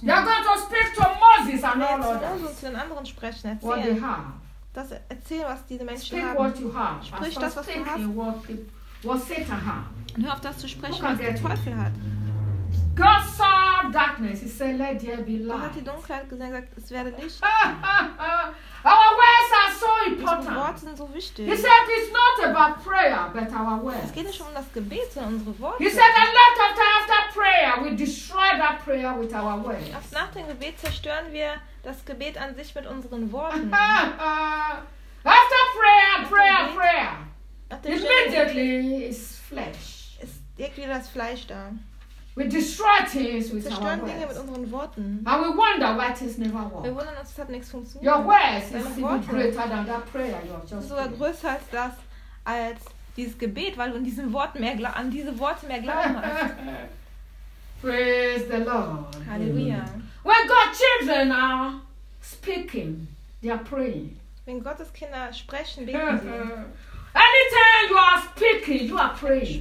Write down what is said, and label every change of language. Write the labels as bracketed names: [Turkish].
[English] They are going to speak to Moses and all others. [German] Sie werden zu den anderen sprechen. Erzählen. [English] What they have. [German] Das erzähl, was diese Menschen [English] speak [German] haben. [English] What you have. [German] Sprich das, was du hast. [English] What Satan have. [German] Hör auf, das zu sprechen, was der Teufel hat. [English] God saw darkness. He said, "Let there be light." [German] Hat die Dunkelheit gesehen, gesagt, es werde Licht. [English] Our words are so important. [German] Unsere Worte sind so wichtig. [English] He said, "It's not about prayer, but our words." [German] Es geht nicht um das Gebet, sondern unsere Worte. [English] He said, "A lot of time after prayer, we destroy that prayer with our words." [German] Nach dem Gebet zerstören wir das Gebet an sich mit unseren Worten. [English] After prayer, prayer, prayer. Immediately, it's flesh. [German] Es deckt wieder das Fleisch da. [English] We destroy things with [German] zerstören [English] our [German] Dinge [English] words. [German] Mit unseren Worten. [English] And we wonder why things never work. [German] Wir wundern uns, es hat nichts funktioniert. [English] Your words is even greater than that prayer you have just. [German] Sogar größer als das, als dieses Gebet, weil du an diese Worte mehr glauben hast. [English] Praise the Lord. [German] Hallelujah. [English] When God's children are speaking, they are praying. [German] Wenn Gottes Kinder sprechen, beten sie. [English] Anytime you are speaking, you are praying.